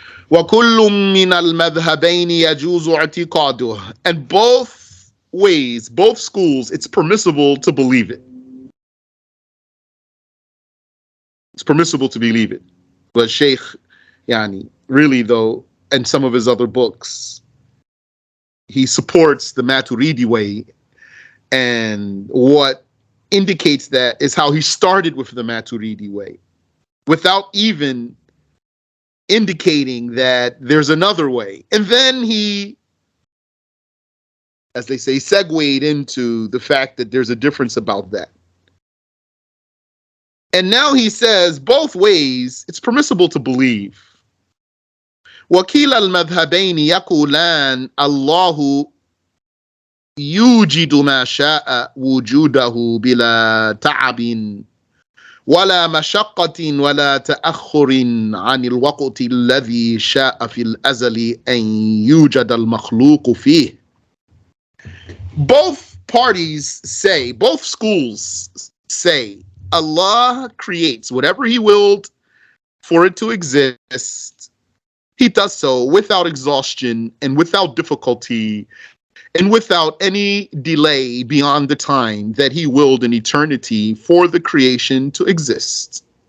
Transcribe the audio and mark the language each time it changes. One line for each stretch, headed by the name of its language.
Arabic: وَكُلٌّ مِّنَ الْمَذْهَبَيْنِ يَجُوزُ اعْتِقَادُهُ.
English: And both ways, both schools, it's permissible to believe it. It's permissible to believe it. But Sheikh, really though, and some of his other books, he supports the Maturidi way, and what indicates that is how he started with the Maturidi way, without even indicating that there's another way. And then he, as they say, segued into the fact that there's a difference about that. And now he says both ways, it's permissible to believe.
Arabic: وكلا المذهبين يقولان الله يوجد ما شاء وجوده بلا تعب ولا مشقة ولا تأخر عن الوقت الذي شاء في الأزل أن يوجد المخلوق فيه.
English: Both parties say, both schools say, Allah creates whatever He willed for it to exist. He does so without exhaustion and without difficulty and without any delay beyond the time that He willed in eternity for the creation to exist.